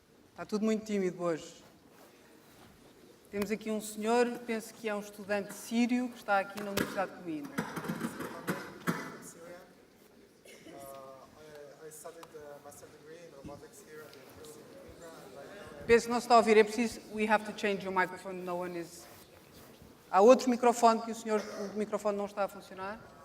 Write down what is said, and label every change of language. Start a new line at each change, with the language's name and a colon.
Portuguese: Está tudo muito tímido hoje. Temos aqui um senhor, penso que é um estudante sírio, que está aqui na Universidade de Coimbra. Penso que não se está a ouvir, é preciso...
English: We have to change your microphone, no one is...
Portuguese: Há outro microfone que o microfone não está a funcionar?